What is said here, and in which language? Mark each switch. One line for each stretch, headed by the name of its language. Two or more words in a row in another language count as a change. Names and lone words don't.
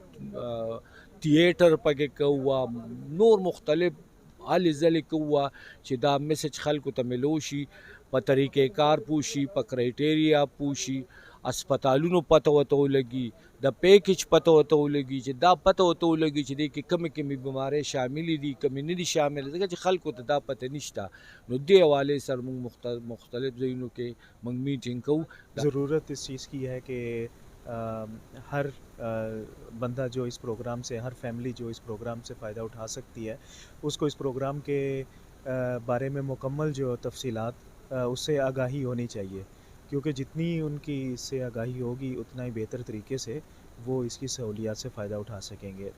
Pashto: تھیټر پکې کوو، نور مختلف هلې ځلې کوو چې دا میسج خلکو ته ملو شي، په طریقې کار پوه شي، په کرایټیریا پوه شي، اسپتالونو پته ورته ولګي، د پیکیج پته ورته ولګي، چې دا پته ورته ولګي چې دې کې کمې کمې بیمارۍ شاملې دي، کمې نه دي شاملې، ځکه چې خلکو ته دا پته نشته. نو دې حوالې سره موږ مختلف ځایونو کې موږ میټینګ کوو.
Urdu: ضرورت اس چیز کی ہے کہ ہر بندہ جو اس پروگرام سے، ہر فیملی جو اس پروگرام سے فائدہ اٹھا سکتی ہے، اس کو اس پروگرام کے بارے میں مکمل جو تفصیلات اس سے آگاہی ہونی چاہیے، کیونکہ جتنی ان کی اس سے آگاہی ہوگی اتنا ہی بہتر طریقے سے وہ اس کی سہولیات سے فائدہ اٹھا سکیں گے.